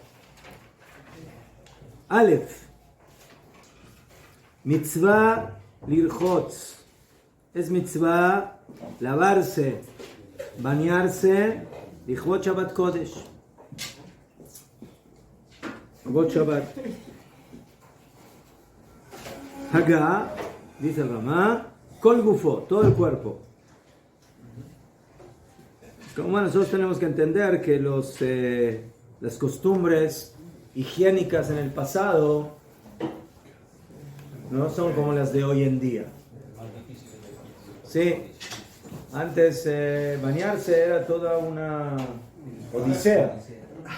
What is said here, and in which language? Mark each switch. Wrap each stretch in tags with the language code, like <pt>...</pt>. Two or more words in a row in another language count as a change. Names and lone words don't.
<he>אלף. מצוה לרחוץ.</he> <es>Es mitzvah lavarse, bañarse,</es> <he>לכבוד שבת קודש. לכבוד שבת.</he> <es>Haga, dice el Ramá,</es> <he>כל גופו,</he> <es>todo el cuerpo. Como nosotros tenemos que entender que las costumbres higiénicas en el pasado no son como las de hoy en día. Sí, antes bañarse era toda una odisea.</es>